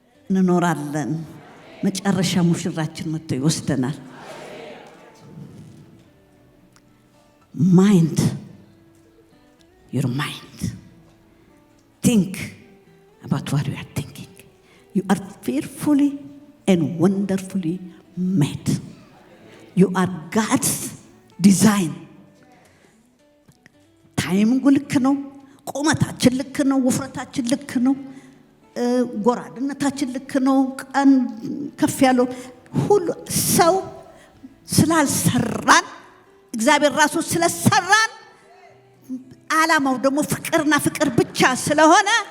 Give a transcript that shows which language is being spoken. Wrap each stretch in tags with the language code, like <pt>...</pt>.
<am>እንኖራለን። መጨረሻ ሙሽራችን መጥቶ ይወስደናል። ማይንድ</am> <en>your mind think about what you are thinking. You are fearfully and wonderfully made. You are God's design.</en> <am>ታይሚንጉ ልክ ነው። ቁመታችን ልክ ነው። ውፍረታችን ልክ ነው። ጎራድነታችን ልክ ነው። ቀን ከፍ ያለው ሁሉ ሰው ስላልሰራን እግዚአብሔር ራሱ ስለሰራን ዓላማው ደግሞ ፍቅርና ፍቅር ብቻ ስለሆነ</am>